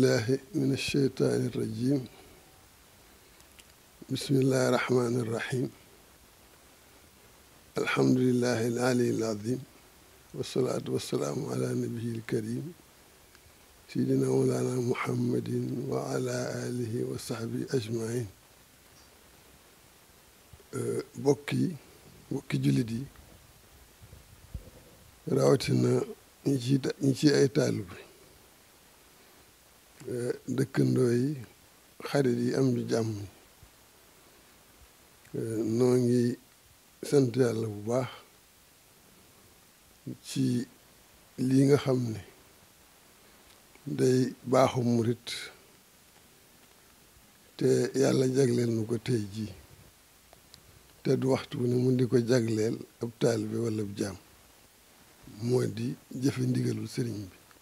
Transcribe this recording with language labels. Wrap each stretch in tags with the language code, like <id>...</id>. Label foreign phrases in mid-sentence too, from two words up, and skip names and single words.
<ar>من الشيطان الرجيم بسم الله الرحمن الرحيم الحمد لله العلي العظيم والصلاة والسلام على نبيه الكريم سيدنا مولانا محمد وعلى آله وصحبه أجمعين</ar> <wo>bokki jullit yi rawatina ñi ci ay taalibe dëkkandoo yi xarit yi am di jàmm noo ngi sant yàlla bu baax ci lii nga xam ne day baaxu murit te yàlla jagleel nu ko tey jii te du waxtu ne mun di ko jagleel ab taalibe wala ab jaam moo di jëfe ndigalul sëriñ bi</wo>